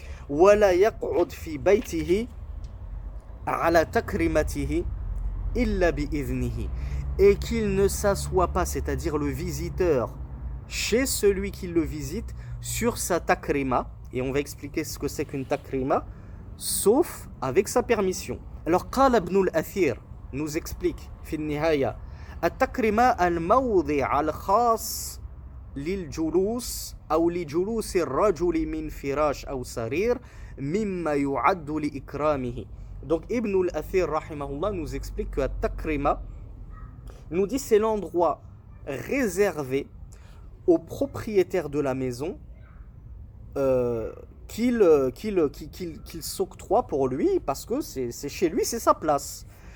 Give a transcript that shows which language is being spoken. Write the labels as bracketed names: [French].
[Arabic] وَلَا يَقْعُدْ فِي بَيْتِهِ عَلَى تَكْرِمَتِهِ إِلَّا بِإِذْنِهِ. [French] Et qu'il ne s'assoit pas, c'est-à-dire le visiteur, chez celui qui le visite, sur sa takrima. Et on va expliquer ce que c'est qu'une takrima, sauf avec sa permission. [Arabic] Alors, قال ابن الأثير [French] nous explique, [Arabic] في النهاية, التكريمة الموضع الخاص للجلوس أو لجلوس الرجل من فراش أو سرير مما يعد لإكرامه. [French] Donc Ibn al-Athir rahimahullah nous explique que التكريمة nous dit c'est l'endroit réservé aux propriétaires de la maison qu'il s'octroie pour lui parce que c'est chez lui, c'est sa place.